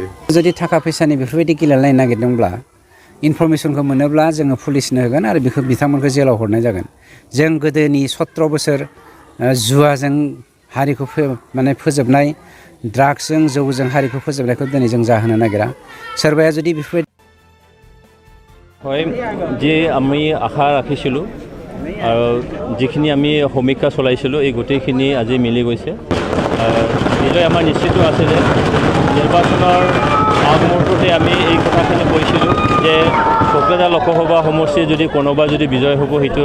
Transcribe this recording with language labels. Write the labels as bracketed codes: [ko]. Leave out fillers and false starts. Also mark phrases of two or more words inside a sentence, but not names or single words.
[brx] जुदि थाखा फैसानि बेफोरबायदि गेलेलायनो नागिरदोंब्ला इनफरमेसनखौ मोनोब्ला जोङो पुलिसनो होगोन आरो बेखौ बिथांमोनखौ जेलाव हरनाय जागोन जों गोदोनि 17 बोसोर जुवाजों हारिखौ माने फोजोबनाय ड्राग्सजों जौजों हारिखौ फोजोबनायखौ दिनै जों जाहोनो नागिरा सोरबाया जुदि बेफोरबायदि [as] হয় যে আমি আশা ৰাখিছিলোঁ আৰু যিখিনি আমি সমীক্ষা চলাইছিলোঁ এই গোটেইখিনি আজি মিলি গৈছে নিশ্চয় আমাৰ নিশ্চিত আছে যে নিৰ্বাচনৰ আগমুহূৰ্ততে আমি এই কথাখিনি কৈছিলোঁ যে কোকৰাঝাৰ লোকসভা সমষ্টিৰ যদি কোনোবা যদি বিজয় হ'ব সেইটো